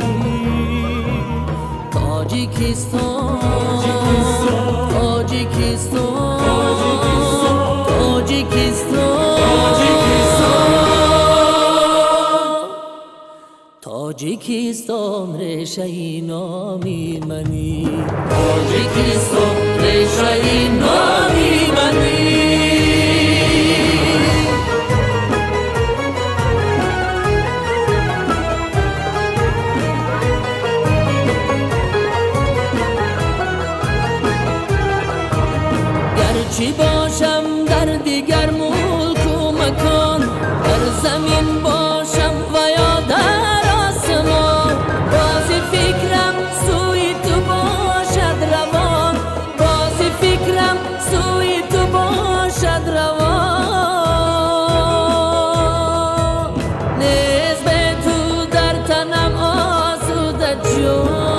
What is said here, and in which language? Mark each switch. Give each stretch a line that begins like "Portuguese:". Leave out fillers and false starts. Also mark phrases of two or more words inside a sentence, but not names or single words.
Tajik: Тоҷикистон Тоҷикистон решаи номи мани Тоҷикистон решаи номи мани
Persian: گرچه باشم در دیگر ملک و مکان در زمین باشم و یا در آسمان باز فکرم سوی تو باشد روان باز فکرم سوی تو باشد روان نیز به تو در تنم آسوده جان